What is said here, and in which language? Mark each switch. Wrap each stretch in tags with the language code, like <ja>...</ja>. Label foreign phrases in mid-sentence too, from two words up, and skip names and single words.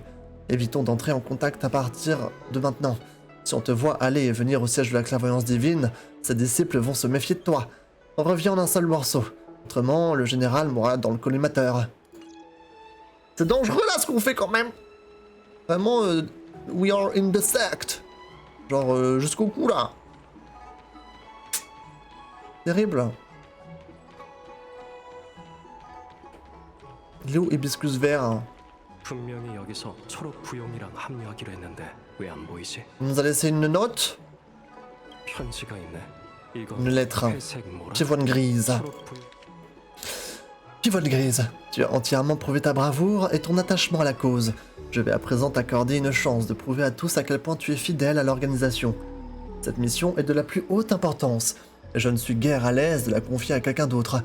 <fr>Évitons d'entrer en contact à partir de maintenant. Si on te voit aller et venir au siège de la clairvoyance divine, ses disciples vont se méfier de toi. On revient en un seul morceau. Autrement, le général mourra dans le collimateur. C'est dangereux là ce qu'on fait quand même. Vraiment,</fr> <en>we are in the sect.</en> <fr>Genre, jusqu'au cou là. Terrible. Il est où Hibiscus vert?</fr> <ko>분명히 여기서 초록 부용이랑 합류하기로 했는데 왜 안 보이지?</ko> <fr>On nous a laissé une note.</fr> <ko>편지가 있네. 이거</ko> <fr>Une lettre.</fr> <ko>회색 모라.</ko> <fr>Pivoine grise.</fr> <ko>초록 부용.</ko> <fr>Pivoine grise. Tu as entièrement prouvé ta bravoure et ton attachement à la cause. Je vais à présent t'accorder une chance de prouver à tous à quel point tu es fidèle à l'organisation. Cette mission est de la plus haute importance. Et je ne suis guère à l'aise de la confier à quelqu'un d'autre.</fr>